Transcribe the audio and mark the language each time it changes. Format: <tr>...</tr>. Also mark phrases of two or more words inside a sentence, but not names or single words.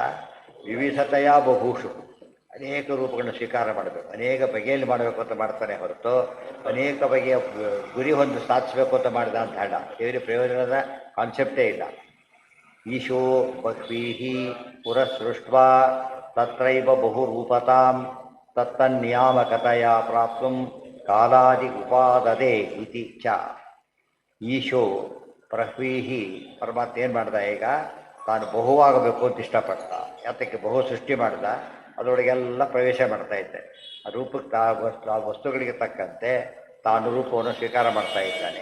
<kn>ವಿವಿಧತೆಯ ಬಭೂಷು, ಅನೇಕ ರೂಪಗಳನ್ನು ಸ್ವೀಕಾರ ಮಾಡಬೇಕು, ಅನೇಕ ಬಗೆಯಲ್ಲಿ ಮಾಡಬೇಕು ಅಂತ ಮಾಡ್ತಾನೆ ಹೊರತು ಅನೇಕ ಬಗೆಯ ಗುರಿ ಹೊಂದು ಸಾಧಿಸಬೇಕು ಅಂತ ಮಾಡಿದ ಅಂತ ಹೇಳ. ದೇವರಿಗೆ ಪ್ರಯೋಜನದ ಕಾನ್ಸೆಪ್ಟೇ ಇಲ್ಲ.</kn> <sa>ಈಶೋ ಬಹ್ವೀಹಿ ಪುರಸೃಷ್ಟ್ವಾ ತತ್ರೈವ ಬಹುರೂಪತಾಂ ತತ್ತನ್ನಿಯಾಮಕತೆಯ ಪ್ರಾಪ್ತುಂ ಕಾಲಾದಿ ಉಪಾದದೆ ಇತಿ ಚ. ಈಶೋ ಪ್ರಹ್ವೀಹಿ,</sa> <kn>ಪರಮಾತ್ಮ ಏನು ಮಾಡ್ದ, ಈಗ ತಾನು ಬಹುವಾಗಬೇಕು ಅಂತ ಇಷ್ಟಪಡ್ತ. ಯಾತಕ್ಕೆ? ಬಹು ಸೃಷ್ಟಿ ಮಾಡ್ದ, ಅದರೊಳಗೆಲ್ಲ ಪ್ರವೇಶ ಮಾಡ್ತಾ ಇದ್ದೆ. ಆ ರೂಪಕ್ಕೆ ಆ ವಸ್ತುಗಳಿಗೆ ತಕ್ಕಂತೆ ತಾನು ರೂಪವನ್ನು ಸ್ವೀಕಾರ ಮಾಡ್ತಾ ಇದ್ದಾನೆ.</kn>